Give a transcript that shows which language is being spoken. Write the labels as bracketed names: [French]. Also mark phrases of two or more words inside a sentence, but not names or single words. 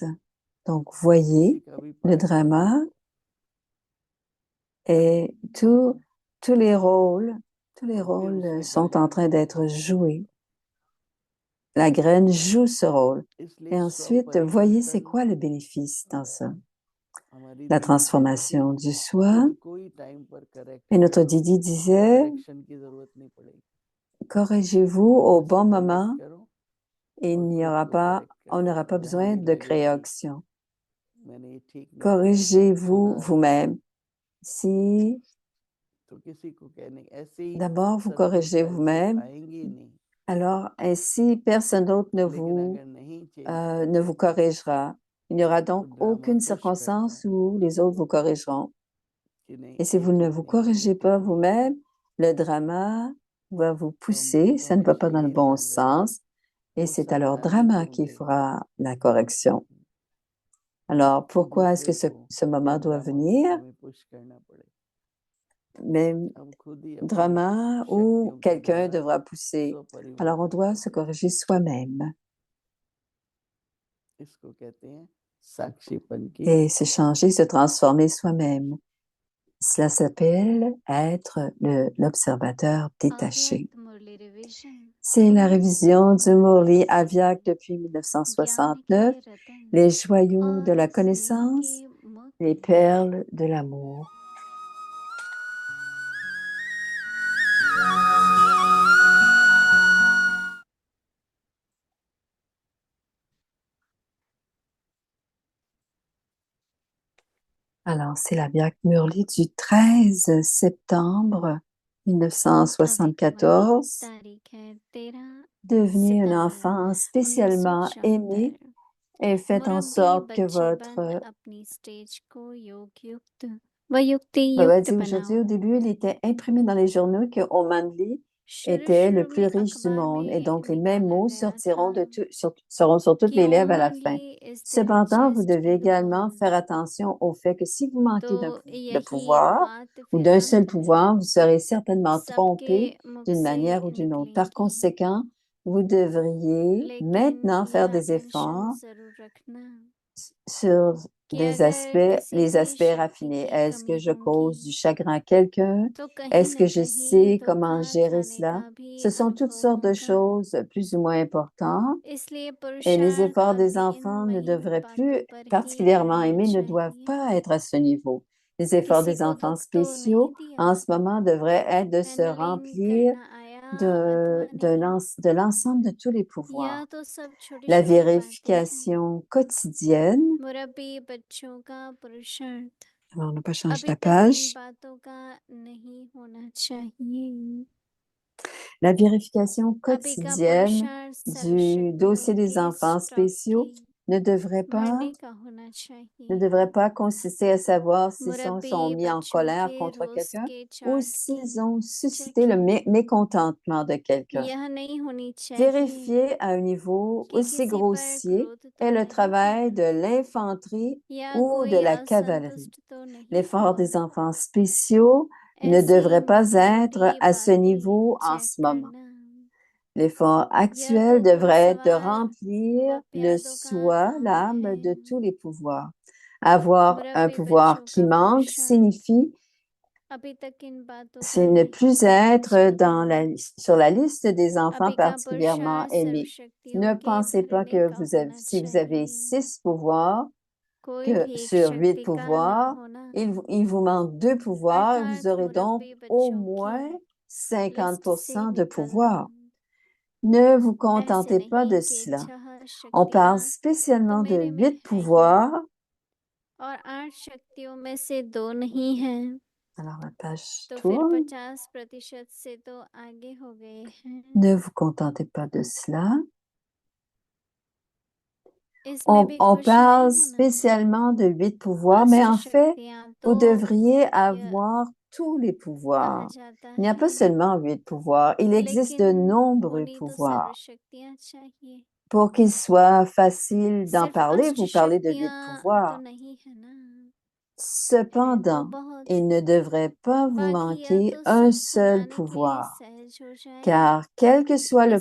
[French] Donc, voyez le drama et tous les rôles sont en train d'être joués la graine joue ce rôle. [Hindi] इसलिए [French] Et ensuite, voyez c'est quoi le bénéfice dans ça. [Hindi] हमारी [French] La [Hindi] दीदी [French] transformation du soi. [Hindi] कहती, कोई टाइम पर करेक्ट [French] Et notre [Hindi] कर लो, [French] Didi disait, [Hindi] करेक्शन की जरूरत नहीं पड़ेगी, [French] corrigez-vous au [Hindi] खुद से [French] bon [Hindi] कनेक्ट [French] moment [Hindi] करो [French] et il [Hindi] और [French] n'y [Hindi] खुद [French] aura [Hindi] को [French] pas, [Hindi] करेक्ट [French] on [Hindi] करो, [French] n'aura pas [Hindi] जहाँ [French] besoin [Hindi] भी [French] de [Hindi] लगे कि [French] correction. [Hindi] मैंने ये ठीक नहीं किया, [French] Corrigez-vous [Hindi] सुधारो, [French] vous-même. Si [Hindi] तो किसी को कहने ऐसे ही [French] d'abord vous [Hindi] सर्कमस्टेंसेस [French] corrigez vous-même, [Hindi] आएंगे ही नहीं, [French] alors ainsi personne d'autre [Hindi] लेकिन अगर नहीं चेंज [French] ne vous corrigera. Il n'y aura [Hindi] तो [French] donc [Hindi] ड्रामा [French] aucune [Hindi] पुश करता [French] circonstance [Hindi] है [French] où les autres vous corrigeront. [Hindi] कि नहीं [French] Et si [Hindi] ये [French] vous ne [Hindi] ठीक [French] vous [Hindi] नहीं है, ये [French] corrigez [Hindi] ठीक [French] pas [Hindi] नहीं है, [French] vous-même, le drama va vous [Hindi] तो हम [French] pousser, [Hindi] खुद [French] ça ne va [Hindi] हमेशा [French] pas dans le [Hindi] यही [French] bon [Hindi] ध्यान रहे [French] sens, et [Hindi] वो [French] c'est alors [Hindi] समझाने [French] drama [Hindi] क्यों [French] qui [Hindi] थे, [French] fera la correction. Alors, pourquoi est-ce [Hindi] दूसरे [French] que [Hindi] को [French] ce moment [Hindi] या [French] doit [Hindi] ड्रामा को [French] venir? [Hindi] हमें पुश करना पड़े, [French] Même [Hindi] हम खुद ही अपनी [French] drama ou [Hindi] शक्तियों के [French] quelqu'un [Hindi] द्वारा [French] devra pousser. [Hindi] स्व [French] Alors, on [Hindi] परिवर्तन [French] doit [Hindi] करें, [French] se corriger soi-même [Hindi] इसको कहते हैं साक्षीपन की [French] et se changer, se transformer soi-même. Cela s'appelle être l'observateur détaché. [Hindi] अव्यक्त मुरली रिवीजन [French] C'est la révision du Murli Avyak depuis [Hindi] ज्ञान [French] 1969, [Hindi] के रतन [French] les joyaux de [Hindi] और [French] la [Hindi] स्नेह [French] connaissance, [Hindi] के [French] les [Hindi] मोती [French] perles de l'amour. Alors, c'est la Vyak Murli du 13 septembre [Hindi] अव्यक्त मुरली [French] 1974. [Hindi] तारीख है 13 [French] Devenez un [Hindi] सितंबर [French] enfant spécialement aimé [Hindi] 1974 [French] et faites en [Hindi] मुरब्बी [French] sorte que [Hindi] बच्चे बन [French] votre... [Hindi] अपनी स्टेज को योग युक्त व युक्ति [French] Baba [Hindi] युक्त [French] dit [Hindi] बनाओ [French] aujourd'hui, au début, il était imprimé dans les journaux que Omandli [Hindi] शुरू [French] était le [Hindi] शुरू [French] plus [Hindi] में [French] riche du [Hindi] अखबार [French] monde et [Hindi] में [French] donc les mêmes [Hindi] निकाला [French] mots [Hindi] गया था [French] seront sur toutes [Hindi] कि [French] les lèvres à la fin. [English] ओमानली is the [French] Cependant, vous [English] रिचेस्ट [French] devez [English] in the [French] également faire [English] वर्ल्ड [French] attention au fait que si vous [Hindi] तो [French] manquez de [Hindi] यही [French] pouvoir [Hindi] बात [French] ou [Hindi] फिर [French] d'un seul [Hindi] अंत में [French] pouvoir, vous serez certainement [Hindi] सबके [French] trompé [Hindi] मुख [French] d'une [Hindi] से [French] manière ou d'une autre. Par [Hindi] निकलेंगी [French] conséquent, vous devriez [Hindi] लेकिन [French] maintenant faire [Hindi] यह [French] des [Hindi] अटेंशन [French] efforts [Hindi] जरूर रखना [French] sur [Hindi] कि अगर किसी [French] les [Hindi] भी [French] aspects [Hindi] शक्ति [French] raffinés. [Hindi] की [French] Est-ce que [Hindi] कमी [French] je cause du [Hindi] होगी [French] chagrin à quelqu'un? [Hindi] तो कहीं [French] Est-ce [Hindi] न [French] que je [Hindi] कहीं [French] sais comment [Hindi] धोखा [French] gérer [Hindi] खाने [French] cela? [Hindi] का भी [French] Ce sont toutes [Hindi] अनुभव [French] sortes de [Hindi] होगा [French] choses plus ou moins importantes [Hindi] इसलिए [French] et les [Hindi] पुरुषार्थ [French] efforts des [Hindi] अभी इन [French] enfants ne [Hindi] महीन [French] devraient [Hindi] बातों [French] plus, [Hindi] पर ही [French] particulièrement [Hindi] करने [French] aimés, ne doivent [Hindi] चाहिए [French] pas être à ce niveau. Les efforts [Hindi] किसी [French] des [Hindi] को [French] enfants [Hindi] दुख तो नहीं [French] spéciaux [Hindi] दिया [French] en ce moment devraient être de se [Hindi] हैंडलिंग [French] remplir [Hindi] करना आया अथवा नहीं [French] de l'ensemble de tous les [Hindi] यह [French] pouvoirs. [Hindi] तो सब छोटी [French] La [Hindi] छोटी बातें हैं [French] vérification quotidienne. [Hindi] मुरब्बी बच्चों का पुरुषार्थ [French] Alors, on n'a pas changé [Hindi] अभी [French] la [Hindi] तक इन [French] page. [Hindi] बातों का नहीं होना चाहिए [French] La vérification [Hindi] अभी का [French] quotidienne [Hindi] पुरुषार्थ [French] du [Hindi] सर्वशक्तियों [French] dossier des [Hindi] के [French] enfants [Hindi] स्टॉक [French] spéciaux [Hindi] की [French] ne devrait pas, [Hindi] भरने का होना [French] ne [Hindi] चाहिए [French] devrait pas consister à savoir s'ils [Hindi] मुरब्बी [French] sont mis en [Hindi] बच्चों [French] colère [Hindi] के [French] contre [Hindi] रोस्ट [French] quelqu'un [Hindi] के [French] ou [Hindi] चार्ट की [French] s'ils ont suscité le [Hindi] चेकिंग [French] mécontentement de quelqu'un. [Hindi] यह नहीं होनी चाहिए [French] Vérifier à un niveau [Hindi] कि [French] aussi [Hindi] किसी पर [French] grossier [Hindi] क्रोध तो [French] est le [Hindi] नहीं [French] travail de [Hindi] किया [French] l'infanterie [Hindi] या [French] ou de [Hindi] कोई [French] la cavalerie. [Hindi] असंतुष्ट तो नहीं [French] L'effort [Hindi] हुआ [French] des enfants spéciaux ne [Hindi] ऐसी [French] devrait pas [Hindi] मोटी [French] être [Hindi] मोटी [French] à ce [Hindi] बातें [French] niveau en [Hindi] चेक [French] ce moment. [Hindi] करना [French] L'effort [Hindi] यह [French] actuel [Hindi] तो [French] devrait être de [Hindi] घुड़सवार [French] remplir [Hindi] व [French] le [Hindi] प्यादों का [French] soi, [Hindi] काम [French] l'âme [Hindi] है [French] de tous les pouvoirs. Avoir un [Hindi] मुरब्बी [French] pouvoir [Hindi] बच्चों [French] qui [Hindi] का [French] manque [Hindi] पुरुषार्थ [French] signifie [Hindi] अभी तक इन बातों का [French] c'est ne [Hindi] नहीं [French] plus [Hindi] होना [French] être [Hindi] चाहिए [French] sur la liste des enfants [Hindi] अभी का [French] particulièrement [Hindi] पुरुषार्थ [French] aimés. [Hindi] सर्वशक्तियों [French] Ne [Hindi] के [French] pensez pas [Hindi] भरने [French] que [Hindi] का होना [French] si vous avez [Hindi] चाहिए [French] 6 pouvoirs, [Hindi] कोई [French] que [Hindi] भी एक [French] sur 8 [Hindi] शक्ति का न [French] pouvoirs, [Hindi] होना [French] il vous manque 2 pouvoirs et vous [Hindi] अर्थात [French] aurez donc [Hindi] मुरब्बी [French] au [Hindi] बच्चों [French] moins [Hindi] की लिस्ट से [French] 50% de [Hindi] निकलना [French] pouvoir. Ne vous [Hindi] ऐसे [French] contentez pas [Hindi] नहीं [French] de [Hindi] कि [French] cela. [Hindi] 6 [French] On parle [Hindi] शक्तियां तो [French] spécialement de [Hindi] मेरे में [French] 8 [Hindi] है ही [French] pouvoirs. [Hindi] और 8 शक्तियों में से 2 नहीं हैं [French] Alors la page [Hindi] तो फिर [French] tourne. [Hindi] 50% से तो आगे हो गए हैं [French] Ne vous contentez pas de cela. [Hindi] इसमें भी [French] On [Hindi] खुश नहीं [French] parle [Hindi] होना चाहिए [French] spécialement de 8 pouvoirs, mais [Hindi] अष्ट [French] en fait, [Hindi] शक्तियां [French] vous [Hindi] तो [French] devriez [Hindi] यह [French] avoir tous les [Hindi] कहा [French] pouvoirs. [Hindi] जाता [French] Il n'y a pas [Hindi] है [French] seulement 8 pouvoirs, il existe de [Hindi] लेकिन [French] nombreux [Hindi] होनी तो [French] pouvoirs. [Hindi] सर्वशक्तियां चाहिए [French] Pour qu'il soit facile d'en [Hindi] सिर्फ [French] parler, [Hindi] अष्ट [French] vous parlez de 8 [Hindi] शक्तियां तो [French] pouvoirs. [Hindi] नहीं है ना है तो [French] Cependant, [Hindi] बहुत [French] il ne devrait pas vous [Hindi] बाकी यह [French] manquer [Hindi] तो [French] un [Hindi] सब [French] seul [Hindi] सुनाने के लिए [French] pouvoir, [Hindi] सहज हो जाए [French] car quel que soit le